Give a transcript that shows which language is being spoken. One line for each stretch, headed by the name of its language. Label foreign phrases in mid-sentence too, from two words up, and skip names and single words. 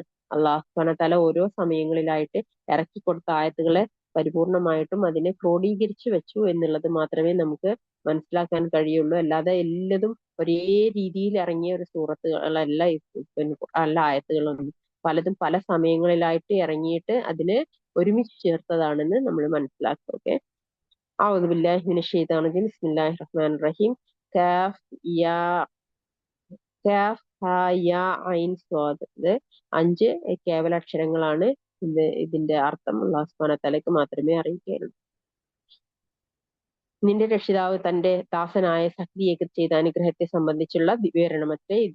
Arabic: الله سبحانه وتعالى
Malayalam: ഓരോ സമയങ്ങളിലായിട്ട് ഇറക്കി കൊടുത്ത ആയത്തുകളെ പരിപൂർണമായിട്ടും അതിനെ ക്രോഡീകരിച്ചു വെച്ചു എന്നുള്ളത് മാത്രമേ നമുക്ക് മനസ്സിലാക്കാൻ കഴിയുള്ളൂ. അല്ലാതെ എല്ലാതും ഒരേ രീതിയിൽ ഇറങ്ങിയ ഒരു സൂറത്തുകളല്ല അല്ല ആയത്തുകളൊന്നും. പലതും പല സമയങ്ങളിലായിട്ട് ഇറങ്ങിയിട്ട് അതിനെ ഒരുമിച്ച് ചേർത്തതാണെന്ന് നമ്മൾ മനസ്സിലാക്കുക. ഓക്കെ.
Arabic: أعوذ بالله من الشيطان الرجيم بسم الله الرحمن الرحيم كاف يا كاف ها يا عين صاد.
Malayalam: ഇത് 5 കേവലാക്ഷരങ്ങളാണ്. ഇതിന്റെ അർത്ഥം
Arabic: الله سبحانه وتعالى
Malayalam: മാത്രമേ അറിയുകയുള്ളൂ. നിന്റെ രക്ഷിതാവ് തന്റെ ദാസനായ സക്രിയക്ക് ചെയ്ത അനുഗ്രഹത്തെ സംബന്ധിച്ചുള്ള വിവരണമത്രേ ഇത്.